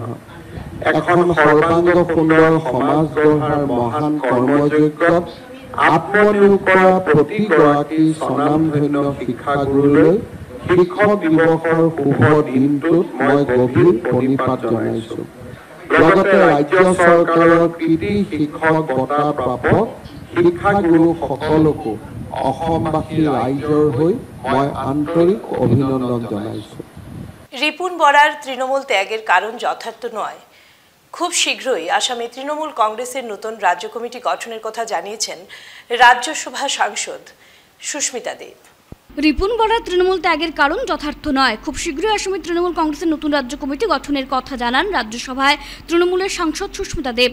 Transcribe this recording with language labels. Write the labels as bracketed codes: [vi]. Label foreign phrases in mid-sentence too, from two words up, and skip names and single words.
[as] এখন সৰ্বাংগ সুন্দৰ সমাজ গঢ়াৰ মহান কৰ্মযজ্ঞত আত্মনিয়োগ কৰা প্ৰতিগৰাকী স্বনামধন্য শিক্ষাগুৰুলৈ শিক্ষক দিৱসৰ শুভ দিনটোত মই গভীৰ প্ৰণিপাত জনাইছো। লগতে ৰাজ্য চৰকাৰৰ কৃতি শিক্ষক বঁটা প্ৰাপক শিক্ষাগুৰুসকলকো অসমবাসী ৰাইজৰ হৈ মই আন্তৰিক অভিনন্দন জনাইছো। [bn] রিপুন বরার তৃণমূল ত্যাগের কারণ যথার্থ নয়। খুব শীঘ্রই আসামে তৃণমূল কংগ্রেসের নতুন রাজ্য কমিটি গঠনের কথা জানিয়েছেন রাজ্যসভা সাংসদ সুস্মিতা দেব। রিপুন বরার তৃণমূল ত্যাগের কারণ যথার্থ নয়। খুব শীঘ্রই আসামে তৃণমূল কংগ্রেসের নতুন রাজ্য কমিটি গঠনের কথা জানান রাজ্যসভায় তৃণমূলের সাংসদ সুস্মিতা দেব।